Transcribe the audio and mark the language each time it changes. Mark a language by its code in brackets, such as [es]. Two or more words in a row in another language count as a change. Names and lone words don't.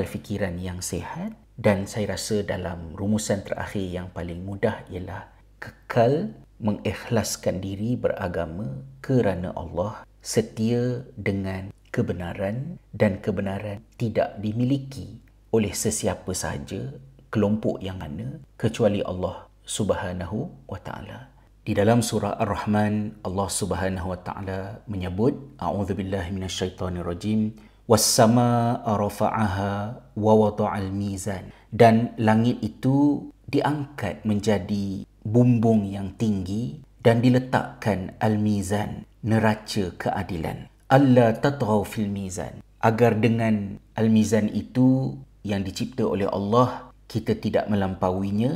[ms] fikiran yang sihat, dan saya rasa dalam rumusan terakhir yang paling mudah ialah kekal mengikhlaskan diri beragama kerana Allah, setia dengan kebenaran, dan kebenaran tidak dimiliki oleh sesiapa sahaja, kelompok yang mana, kecuali Allah [ar] سبحانه وتعالى. [ms] Di dalam surah Ar-Rahman, Allah [ar] سبحانه وتعالى [ms] menyebut, [ar] أعوذ بالله من الشيطان الرجيم، والسماء رفعها ووضع الميزان. [ms] Dan langit itu diangkat menjadi bumbung yang tinggi dan diletakkan al-mizan, neraca keadilan. [ar] ألا تطغوا في الميزان. [ms] Agar dengan al-mizan itu yang dicipta oleh Allah, kita tidak melampauinya.